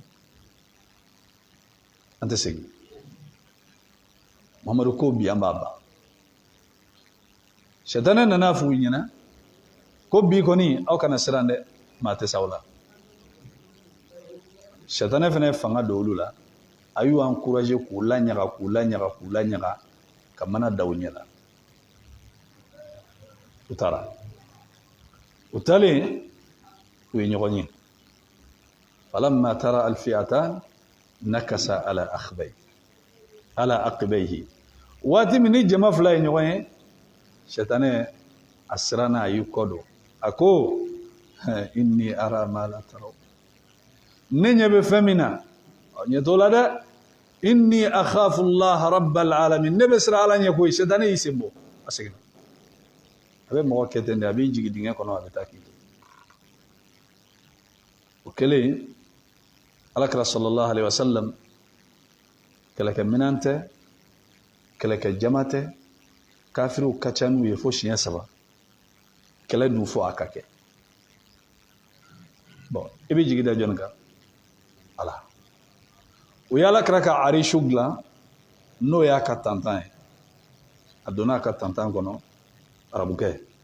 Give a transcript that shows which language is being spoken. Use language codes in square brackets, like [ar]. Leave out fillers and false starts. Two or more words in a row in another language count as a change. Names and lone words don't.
[bm] an tɛ segin muhamadu ko bi an b'a ban sɛtanɛ nana f'u ɲɛna ko bi kɔni aw kana siran dɛ maa tɛ s'aw la sɛtanɛ fana ye fanga don olu la a y'u encourager k'u laɲaga ka mana da u ɲɛ la u taara u taalen u ye ɲɔgɔn ye [ar] falamma tara alfi'atan nakasa ala aqibayhi [bm] waati min ni jama fila ye ɲɔgɔn ye sɛtanɛ a siranna a y'i kɔ don a ko [ar] inni ara ma la taraw [bm] ne ɲɛ bɛ fɛn min na ɲɛ t'o la dɛ [ar] inni akhafu allaha rabbal alamin [bm] ne bɛ siran ala ɲɛ koyi sɛtanɛ y'i sen bɔ a seginna a bɛ mɔgɔ kɛ ten de a b'i jigin dingɛ kɔnɔ a bɛ taa k'i to o kɛlen alakira [ar] sallallahu alaihi wasallam [bm] kɛlɛkɛ minan tɛ kɛlɛkɛ jama tɛ kafiriw ka ca n'u ye fo siɲɛ 3 kɛlɛ dun fo a ka kɛ bon i bɛ jigi da jɔnni kan ala u ye alakira ka arishu dilan n'o y'a ka tantan ye a donna a ka tantan kɔnɔ arabukɛ